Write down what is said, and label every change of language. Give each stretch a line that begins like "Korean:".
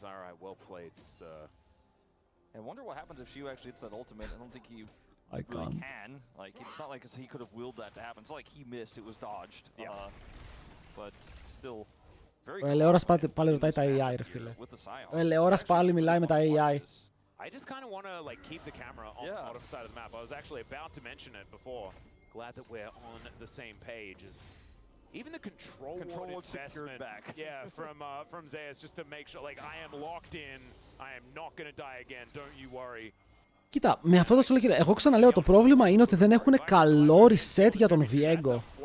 English: I wonder what happens if Shio actually hits that ultimate. I don't think he really can. Like, it's not like he could have willed that to happen. It's not like he missed, it was dodged. But still, very
Greek: Ο Ελεόρας πάλι ρωτάει τα AI, ρε φίλε. Ο Ελεόρας πάλι μιλάει με τα AI.
English: I just kind of want to like keep the camera on the bottom side of the map. I was actually about to mention it before. Glad that we're on the same page. Even the control investment, back. from Zeus, just to make sure, like, I am locked in. I am not going to die again. Don't you worry.
Greek: Κοίτα, με αυτό το σου λέω, εγώ ξαναλέω, το πρόβλημα είναι ότι δεν έχουν καλό reset για τον Viego.